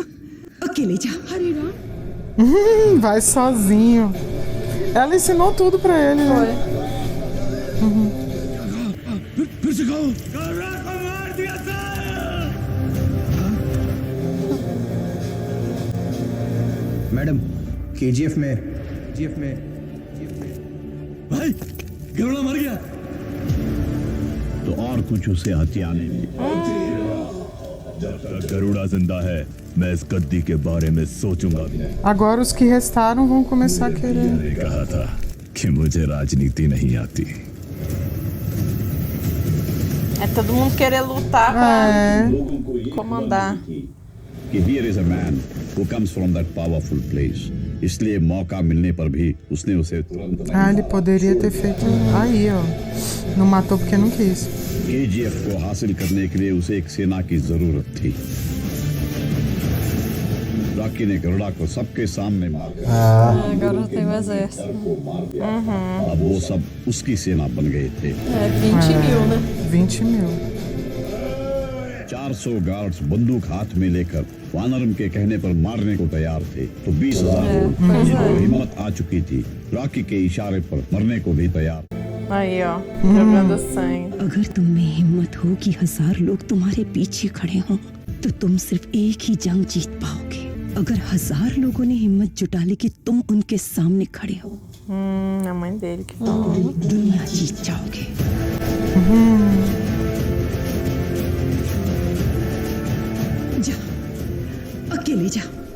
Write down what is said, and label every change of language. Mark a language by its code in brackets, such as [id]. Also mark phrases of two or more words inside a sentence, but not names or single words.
[hi] अकेले जा। हरे राम। [pt] Vai sozinho. Ela ensinou tudo pra ele, né? [hi] फिर से कहो। मैडम केजीएफ में भाई गरुड़ा मर गया तो और कुछ उसे हथियाने में। जब तक गरुड़ा जिंदा है मैं इस गद्दी के बारे में सोचूंगा भी नहीं। [pt] Agora os que restaram vão começar a querer. [hi] मैंने कहा था कि मुझे राजनीति नहीं आती। [pt] É todo mundo querer lutar pra comandar. [en] कि here is a man who comes from that powerful place. [hi] इसलिए मौका मिलने पर भी उसने उसे तुरंत [pt] Ah, ele poderia ter feito. Aí, ó. Não matou porque não quis. [hi] KGF को हासिल करने के लिए उसे एक सेना की जरूरत थी। रॉकी ने गरुड़ा को सबके सामने मारा। [pt] Agora tem o exército. [hi] अब वो सब उसकी सेना बन गए थे। [pt] 20.000, né? 20.000. [hi] 400 गार्ड्स बंदूक हाथ में लेकर वानरम के कहने पर मारने को तैयार थे तो 20,000 लोग जिनको हिम्मत आ चुकी थी रॉकी के इशारे पर मरने को भी तैयार। [pt] Aí, ó, jogando sangue. [hi] अगर तुम में हिम्मत हो कि 1000 लोग तुम्हारे पीछे खड़े हों तो तुम सिर्फ एक ही जंग जीत पाओगे। अगर 1000 लोगों ने हिम्मत जुटा ली कि तुम उनके सामने खड़े हो [pt] A mãe dele que falou. [hi] दुनिया जीत जाओगे। जा अकेले जा।